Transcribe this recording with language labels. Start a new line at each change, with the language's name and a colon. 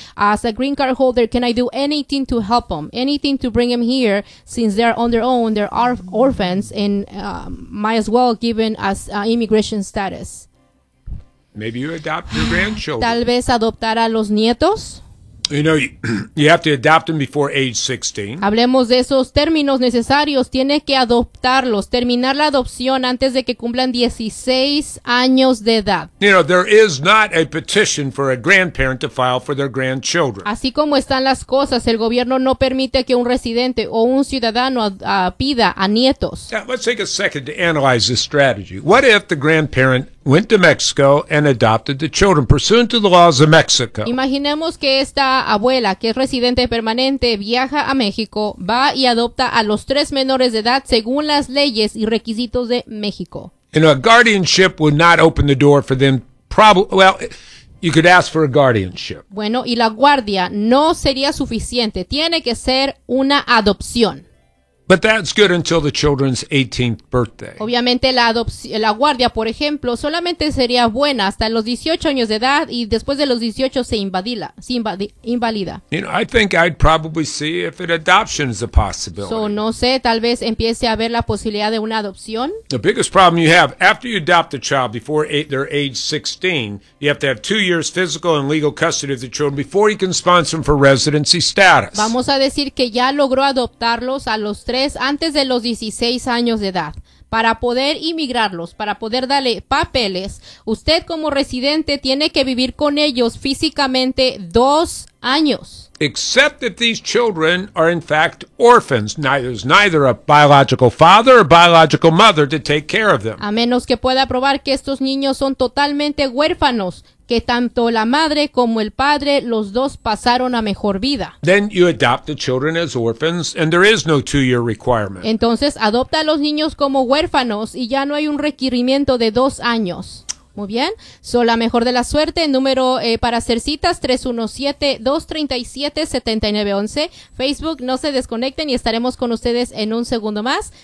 English: As a green card holder, can I do anything to help them? Anything to bring them here since they're on their own, they're orphans, and might as well give them as immigration status. Maybe you adopt your grandchildren.
Spanish: Tal vez adoptar a los nietos.
English: You know, you have to adopt them before age 16.
Spanish: Hablemos de esos términos necesarios. Tiene que adoptarlos, terminar la adopción antes de que cumplan 16 años de edad.
English: You know, there is not a petition for a grandparent to file for their grandchildren.
Spanish: Así como están las cosas, el gobierno no permite que un residente o un ciudadano pida a nietos.
English: Now, let's take a second to analyze this strategy. What if the grandparent went to Mexico and adopted the children pursuant to the laws of Mexico?
Spanish: Imaginemos que esta abuela, que es residente permanente, viaja a México, va y adopta a los 3 menores de edad según las leyes y requisitos de México.
English: You know, a guardianship would not open the door for them. You could ask for a guardianship.
Spanish: Bueno, y la guardia no sería suficiente. Tiene que ser una adopción.
English: But that's good until the children's 18th birthday.
Spanish: Obviamente la guardia, por ejemplo, solamente sería buena hasta los 18 años de edad y después de los 18 se invalida.
English: You know, I think I'd probably see if an adoption is a possibility.
Spanish: So, no sé, tal vez empiece a ver la posibilidad de una adopción.
English: The biggest problem you have, after you adopt a child before their age 16, you have to have 2 years physical and legal custody of the children before you can sponsor them for residency status.
Spanish: Vamos a decir que ya logró adoptarlos a los 3 antes de los 16 años de edad. Para poder inmigrarlos, para poder darle papeles, usted como residente tiene que vivir con ellos físicamente 2 años.
English: Except that these children are in fact orphans. There's neither a biological father or biological mother to take care of them.
Spanish: A menos que pueda probar que estos niños son totalmente huérfanos, que tanto la madre como el padre, los dos pasaron a mejor vida.
English: Then you adopt the children as orphans and there is no 2-year requirement.
Spanish: Entonces adopta a los niños como huérfanos y ya no hay un requerimiento de 2 años. Muy bien. So, la mejor de la suerte. Número para hacer citas, 317-237-7911. Facebook, no se desconecten y estaremos con ustedes en un segundo más.